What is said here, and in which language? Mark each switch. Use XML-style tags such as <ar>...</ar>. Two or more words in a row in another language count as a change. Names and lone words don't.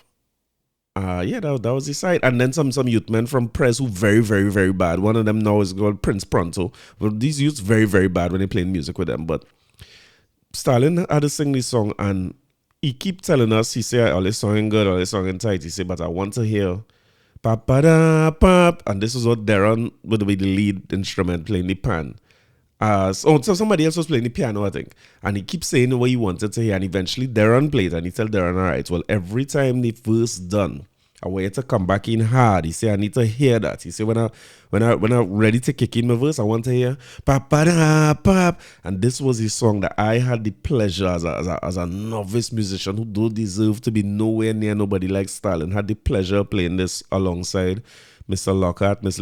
<en>That was the side. And then some youth men from Press who very, very, very bad. One of them now is called Prince Pronto. But these youths very, very bad when they playing music with them. But Stalin had to sing this song and he keep telling us, he say, all this song good, all this song tight. He say, but I want to hear pap da pap. And this is what Darren would be the lead instrument playing the pan. So somebody else was playing the piano, I think. And he keeps saying what he wanted to hear. And eventually Darren played and he tell Darren, all right, well, every time the verse done, I want you to come back in hard. He said, I need to hear that. He said, when I'm ready to kick in my verse, I want to hear pap da pap. And this was his song that I had the pleasure as a novice musician who don't deserve to be nowhere near nobody like Stalin, had the pleasure of playing this alongside Mr. Lockhart, Mr.</en>